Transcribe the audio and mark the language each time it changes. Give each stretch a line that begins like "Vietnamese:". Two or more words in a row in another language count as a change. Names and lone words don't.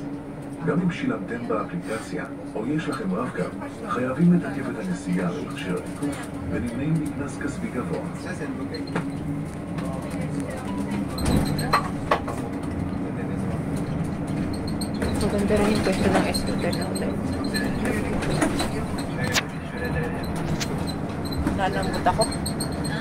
Hebrew: גם אם שילמתם באפליקציה או יש לכם רב-קו, חייבים לתקף את הנסיעה במכשיר התיקוף ונמנעים מקנס כספי גבוה.
Filipino: Maganda rin yung pwesto ng Isrotel na ulit. Lalambot ako. Ha?